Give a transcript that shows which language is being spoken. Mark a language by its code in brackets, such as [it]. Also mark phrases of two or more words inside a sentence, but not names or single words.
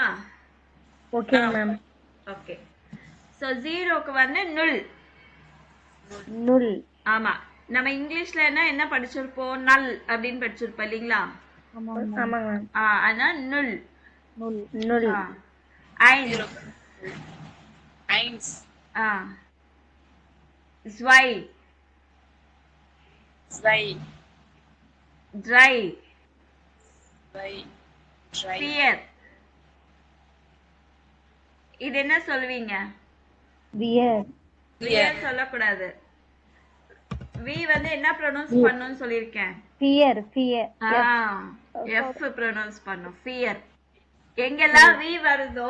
[en] Okay ma'am. Okay. So [ta] 0க்கு வந்து நுல். நுல். ஆமா, நம்ம இங்கிலீஷ்ல என்ன படிச்சிருப்போம்? நல் அப்படின்னு படிச்சிருப்போம் இல்லீங்களா? ஆமாங்க மேம். ஆனா நுல். [de] Null Null. eins eins zwei zwei drei drei vier. [ta] இது என்ன சொல்வீங்க? வியர். வியர் சொல்லக்கூடாது. வி வந்து என்ன ப்ரொனவுன்ஸ் பண்ணனும்னு சொல்லிருக்கேன்? [de] Vier. Vier. [ta] எஃப் ப்ரொனவுன்ஸ் பண்ணும். ஃபியர். எங்கெல்லாம் வி வருதோ